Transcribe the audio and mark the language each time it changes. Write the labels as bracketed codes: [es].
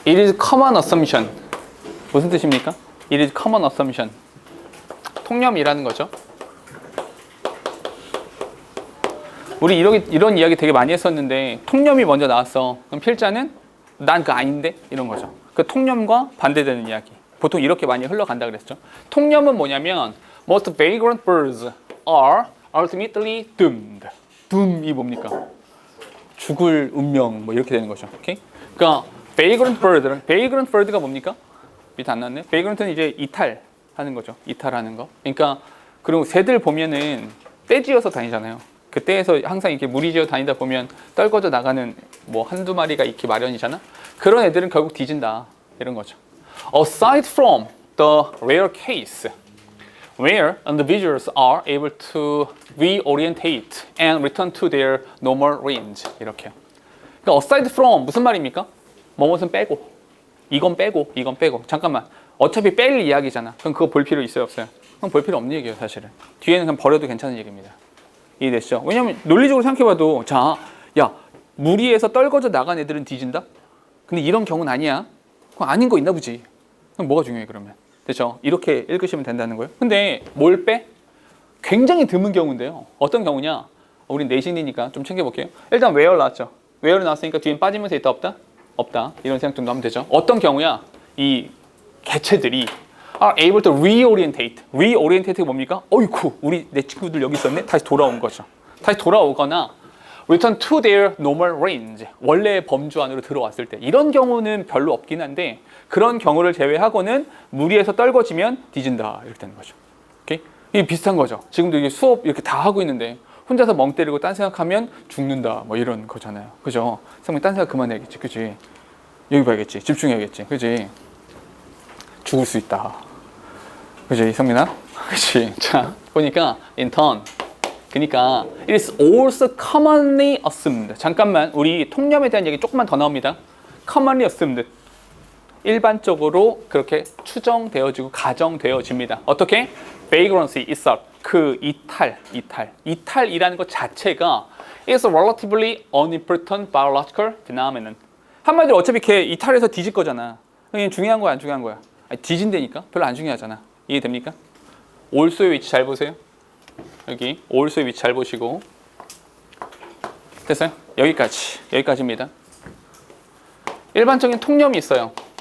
[en] It is common assumption. [ko] 무슨 뜻입니까? [en] It is common assumption. [ko] 통념이라는 거죠. 우리 이런 이야기 되게 많이 했었는데 통념이 먼저 나왔어. 그럼 필자는 난 그거 아닌데? 이런 거죠. 그 통념과 반대되는 이야기. 보통 이렇게 많이 흘러간다 그랬죠. 통념은 뭐냐면 [en] Most vagrant birds are ultimately doomed. [ko] doom이 뭡니까? 죽을 운명 뭐 이렇게 되는 거죠. 오케이? 그러니까 vagrant bird가 뭡니까? 밑에 안 나왔네. vagrant는 이제 이탈하는 거죠. 이탈하는 거. 그러니까 그리고 새들 보면은 떼지어서 다니잖아요. 그 떼에서 항상 이렇게 무리지어 다니다 보면 떨궈져 나가는 뭐 한두 마리가 있기 마련이잖아. 그런 애들은 결국 뒤진다. 이런 거죠. [en] Aside from the rare case where individuals are able to reorientate and return to their normal range. [ko] 이렇게요. 그러니까 aside from 무슨 말입니까? 뭐뭇은 빼고, 이건 빼고, 이건 빼고. 잠깐만. 어차피 뺄 이야기잖아. 그럼 그거 볼 필요 있어요, 없어요? 그럼 볼 필요 없는 얘기예요, 사실은. 뒤에는 그냥 버려도 괜찮은 얘기입니다. 이해되시죠? 왜냐면 논리적으로 생각해봐도 자, 야, 무리에서 떨궈져 나간 애들은 뒤진다? 근데 이런 경우는 아니야. 그럼 아닌 거 있나 보지. 그럼 뭐가 중요해 그러면? 됐죠? 이렇게 읽으시면 된다는 거예요. 근데 뭘 빼? 굉장히 드문 경우인데요. 어떤 경우냐? 우린 내신이니까 좀 챙겨볼게요. 일단 where 나왔죠. where 나왔으니까 뒤엔 빠지면서 있다 없다? 없다. 이런 생각 정도 하면 되죠. 어떤 경우야? 이 개체들이 [en] are able to reorientate. [ko] reorientate가 뭡니까? 어이쿠, 내 친구들 여기 있었네? 다시 돌아온 거죠. 다시 돌아오거나 [en] return to their normal range. [ko] 원래의 범주 안으로 들어왔을 때. 이런 경우는 별로 없긴 한데 그런 경우를 제외하고는 무리에서 떨궈지면 뒤진다. 이렇게 되는 거죠. 오케이? 이게 비슷한 거죠. 지금도 이게 수업 이렇게 다 하고 있는데 혼자서 멍 때리고 딴 생각하면 죽는다. 뭐 이런 거잖아요. 그죠? 선생님 딴 생각 그만해야겠지. 그지? 여기 봐야겠지. 집중해야겠지. 그지? 죽을 수 있다. 그지, 성민아? 그치. 자, 보니까, [en] in turn. [ko] 그니까, [en] it is also commonly assumed. [ko] 잠깐만, 우리 통념에 대한 얘기 조금만 더 나옵니다. [en] commonly assumed. [ko] 일반적으로 그렇게 추정되어지고 가정되어집니다. 어떻게? [en] vagrancy itself. [ko] 그 이탈이라는 것 자체가 [en] is a relatively unimportant biological phenomenon. [ko] 한마디로 어차피 걔 이탈해서 뒤질 거잖아. 그게 중요한 거야, 안 중요한 거야? 아니, 뒤진다니까? 별로 안 중요하잖아. 이해됩니까? 올소의 위치 잘 보세요. 여기 올소의 위치 잘 보시고. 됐어요? 여기까지입니다. 일반적인 통념이 있어요.